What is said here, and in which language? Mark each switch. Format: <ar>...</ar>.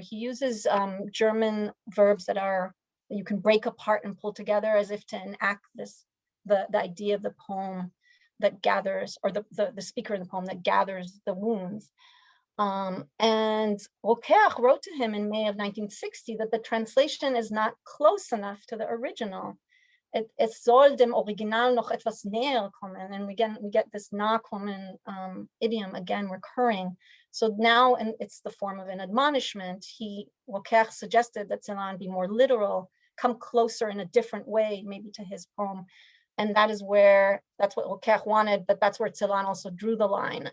<en>He uses German verbs that you can break apart and pull together as if to enact the idea of the poem that gathers, or the speaker in the poem that gathers the wounds. And Rokem wrote to him in May of 1960 that the translation is not close enough to the original.</en> <de>Es soll dem Original noch etwas näher kommen.</de> <en>And again, we get this nakommen idiom again recurring. So now, and it's the form of an admonishment, Rokem suggested that Celan be more literal, come closer in a different way, maybe to his poem. And that's what Rokem wanted, but that's where Celan also drew the line.</en>